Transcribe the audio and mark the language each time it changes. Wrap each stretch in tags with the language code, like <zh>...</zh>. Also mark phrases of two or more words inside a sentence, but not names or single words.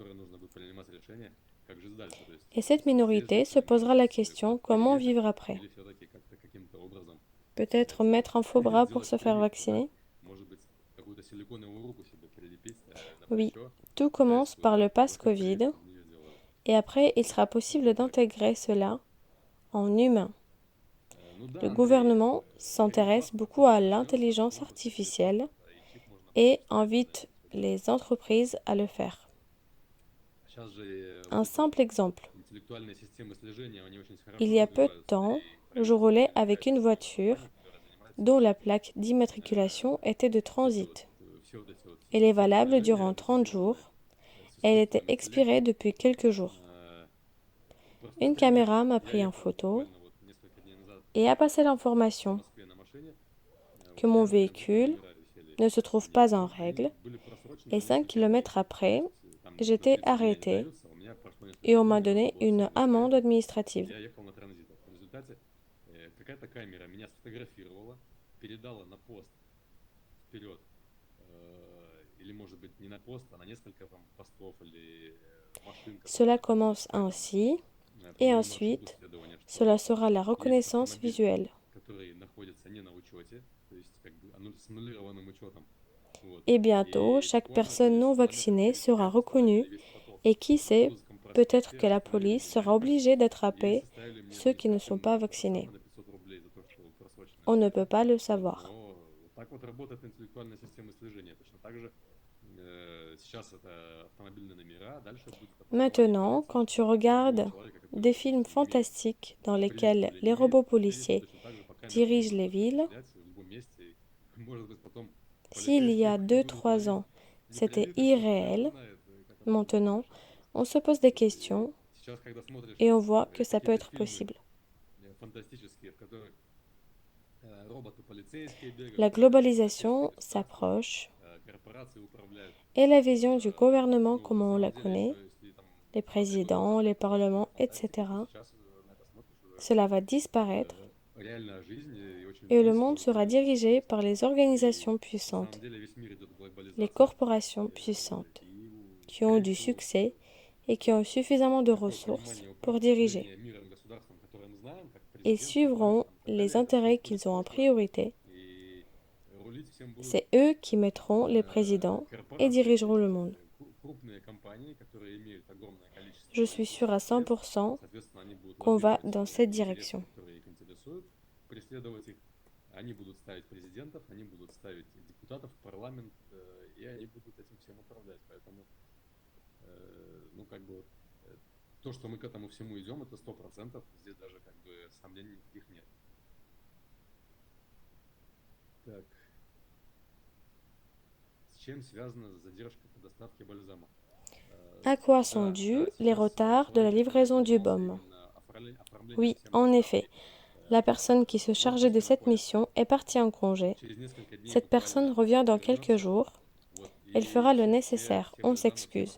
<fr>Et cette minorité se posera la question comment vivre après. Peut-être mettre un faux bras pour se faire vacciner? Oui, tout commence par le pass Covid Et après, il sera possible d'intégrer cela en humain.</fr> <ru>Ну да,</ru> <fr>Le</fr> <ru>Андрей,</ru> <fr>gouvernement</fr> <ru>скорее</ru> <fr>s'intéresse</fr> <ru>паспорт</ru> <fr>beaucoup à</fr> <ru>придет,</ru> <fr>l'intelligence</fr> <ru>робот подойдет,</ru> <fr>artificielle</fr> <ru>и чип можно</ru> <fr>et</fr> <ru>поставить,</ru> <fr>invite</fr> <ru>и все будет.</ru> <fr>les entreprises à le faire.</fr> <ru>Сейчас же вот</ru> <fr>Un</fr> <ru>эти</ru> <fr>simple exemple.</fr> <ru>интеллектуальные системы слежения, они очень</ru> <fr>Il</fr> <ru>хорошо</ru> <fr>y a peu de</fr> <ru>развиваются,</ru> <fr>temps,</fr> <ru>и</ru> <fr>je</fr> <ru>правительство</ru> <fr>roulais avec</fr> <ru>привлекает</ru> <fr>une</fr> <ru>очень много</ru> <fr>voiture</fr> <ru>компаний, которые занимаются</ru> <fr>dont la</fr> <ru>вот</ru> <fr>plaque d'immatriculation était de</fr> <ru>эти</ru> <fr>transit.</fr> <ru>все вот эти вот</ru> <fr>Elle est</fr> <ru>системы</ru> <fr>valable</fr> <ru>слежения,</ru> <fr>durant 30</fr> <ru>роботизированные,</ru> <fr>jours.</fr> <ru>с</ru> <fr>Elle était</fr> <ru>искусственным</ru> <fr>expirée</fr> <ru>интеллектом.</ru> <fr>depuis quelques jours.</fr> <ru>Простой</ru> <fr>Une</fr> <ru>пример.</ru> <fr>caméra m'a</fr> <ru>Я</ru> <fr>pris en</fr> <ru>ехал</ru> <fr>photo</fr> <ru>буквально вот несколько дней назад</ru> <fr>et a passé</fr> <ru>по</ru> <fr>l'information</fr> <ru>Москве на машине.</ru> <fr>que</fr> <ru>Вот,</ru> <fr>mon</fr> <ru>и у меня двойные</ru> <fr>véhicule</fr> <ru>номера висели</ru> <fr>ne se</fr> <ru>на</ru> <fr>trouve</fr> <ru>сиденье,</ru> <fr>pas en</fr> <ru>и они</ru> <fr>règle</fr> <ru>были просрочены</ru> <fr>et</fr> <ru>на</ru> <fr>5</fr> <ru>несколько дней.</ru> <fr>kilomètres</fr> <ru>То</ru> <fr>après,</fr> <ru>есть там за</ru> <fr>j'étais</fr> <ru>30 дней они</ru> <fr>arrêtée</fr> <ru>даются, а у меня прошло</ru> <fr>et</fr> <ru>несколько</ru> <fr>on</fr> <ru>дней,</ru> <fr>m'a</fr> <ru>мне нужно</ru> <fr>donné</fr> <ru>было</ru> <fr>une</fr> <ru>всего лишь</ru> <fr>amende</fr> <ru>поехать.</ru> <fr>administrative.</fr> <ru>Я ехал на транзитах. В результате какая-то камера меня сфотографировала, передала на пост вперед, или может быть не на пост, а на несколько там постов или машин, которые</ru> <fr>Cela</fr> <ru>находились</ru> <fr>commence</fr> <ru>по</ru> <fr>ainsi</fr> <ru>по</ru> <fr>et</fr> <ru>моему маршруту</ru> <fr>ensuite,</fr> <ru>следования, что</ru> <fr>cela sera la</fr> <ru>есть</ru> <fr>reconnaissance</fr> <ru>автомобиль,</ru> <fr>visuelle.</fr> <ru>который находится не на учете, то есть как бы с аннулированным учетом. Вот.</ru> <fr>Et bientôt,</fr> <ru>И</ru> <fr>chaque</fr> <ru>буквально</ru> <fr>personne</fr> <ru>через</ru> <fr>non</fr> <ru>километров</ru> <fr>vaccinée</fr> <ru>через</ru> <fr>sera</fr> <ru>5 остановили</ru> <fr>reconnue</fr> <ru>весь поток.</ru> <fr>et qui</fr> <ru>На</ru> <fr>sait,</fr> <ru>Морозовском</ru> <fr>peut-être</fr> <ru>проспекте</ru> <fr>que la</fr> <ru>остановили</ru> <fr>police sera</fr> <ru>меня</ru> <fr>obligée</fr> <ru>и</ru> <fr>d'attraper</fr> <ru>составили мне</ru> <fr>ceux qui ne sont pas</fr> <ru>административное</ru> <fr>vaccinés.</fr> <ru>штрафы на 500 рублей за то, что просроченное</ru> <fr>On ne</fr> <ru>время.</ru> <fr>peut pas le</fr> <ru>Вот.</ru> <fr>savoir.</fr> <ru>Но вот так вот работает интеллектуальная система слежения. Точно так же сейчас это автомобильные номера, дальше будет опознавание</ru> <fr>Maintenant,</fr> <ru>полиции</ru> <fr>quand tu</fr> <ru>любого</ru> <fr>regardes</fr> <ru>человека, который</ru> <fr>des</fr> <ru>вот</ru> <fr>films</fr> <ru>имеет</ru> <fr>fantastiques dans</fr> <ru>прививку</ru> <fr>lesquels</fr> <ru>или</ru> <fr>les</fr> <ru>не имеет</ru> <fr>robots</fr> <ru>прививку,</ru> <fr>policiers</fr> <ru>точно так же по камерам</ru> <fr>dirigent</fr> <ru>можно</ru> <fr>les</fr> <ru>будет</ru> <fr>villes,</fr> <ru>расстрелять в любом месте. Может быть, потом</ru> <fr>s'il y</fr> <ru>полицейские</ru> <fr>a</fr> <ru>будут</ru> <fr>2-3</fr> <ru>ловить</ru> <fr>ans, c'était</fr> <ru>непривитых, кто его</ru> <fr>irréel,</fr> <ru>знает, как оно будет</ru> <fr>maintenant,</fr> <ru>дальше.</ru> <fr>on se pose des</fr> <ru>Вот. И</ru> <fr>questions</fr> <ru>сейчас, когда смотришь</ru> <fr>et on voit que ça peut</fr> <ru>какие-то</ru> <fr>être</fr> <ru>фильмы</ru> <fr>possible.</fr> <ru>фантастические, в которых роботы полицейские бегают,</ru> <fr>La</fr> <ru>полицейские</ru> <fr>globalisation</fr> <ru>государства,</ru> <fr>s'approche</fr> <ru>корпорации управляют.</ru> <fr>et la vision du gouvernement</fr> <ru>Ну,</ru> <fr>comme</fr> <ru>на</ru> <fr>on la</fr> <ru>самом деле,</ru> <fr>connaît,</fr> <ru>если там</ru> <fr>les</fr> <ru>2-3 года</ru> <fr>présidents,</fr> <ru>назад</ru> <fr>les</fr> <ru>это было</ru> <fr>parlements,</fr> <ru>фантастика, то</ru> <fr>etc.,</fr> <ru>сейчас на это смотришь уже</ru> <fr>cela va disparaître</fr> <ru>реальная жизнь и очень</ru> <fr>et le</fr> <ru>близко</ru> <fr>monde sera</fr> <ru>уже</ru> <fr>dirigé</fr> <ru>становится.</ru> <fr>par les</fr> <ru>И</ru> <fr>organisations</fr> <ru>на самом</ru> <fr>puissantes,</fr> <ru>деле весь мир идет к</ru> <fr>les</fr> <ru>глобализации.</ru> <fr>corporations puissantes,</fr> <ru>И,</ru> <fr>qui ont</fr> <ru>скорее</ru> <fr>du</fr> <ru>всего,</ru> <fr>succès et qui ont suffisamment de</fr> <ru>такое</ru> <fr>ressources</fr> <ru>понимание</ru> <fr>pour diriger.</fr> <ru>управления миром, государством, которое мы знаем, как</ru> <fr>Ils</fr> <ru>президент,</ru> <fr>suivront</fr> <ru>парламент там, и так</ru> <fr>les</fr> <ru>далее, это все</ru> <fr>intérêts</fr> <ru>уходит</ru> <fr>qu'ils</fr> <ru>в</ru> <fr>ont en</fr> <ru>прошлое.</ru> <fr>priorité.</fr> <ru>И рулить всем будут</ru> <fr>C'est eux qui mettront les présidents et</fr> <ru>корпорации,</ru> <fr>dirigeront le monde.</fr> <ru>крупные компании, которые имеют огромное количество</ru> <fr>Je suis sûre à</fr> <ru>средств,</ru> <fr>100%</fr> <ru>соответственно, они будут</ru> <fr>qu'on va</fr> <ru>лоббировать</ru> <fr>dans cette</fr> <ru>интересы,</ru> <fr>direction.</fr> <ru>которые их интересуют, преследовать их. Они будут ставить президентов, они будут ставить депутатов в парламент, и они будут этим всем управлять. Поэтому, ну, как бы, то, что мы к этому всему идем, это 100%. Здесь даже, как бы, сомнений никаких нет. Так. С чем связана задержка по доставке бальзама?</ru> <fr>À quoi sont dus les retards de la livraison du baume? Oui, en effet. La personne qui se chargeait de cette mission est partie en congé. Cette personne revient dans quelques jours. Elle fera le nécessaire. On s'excuse.</fr>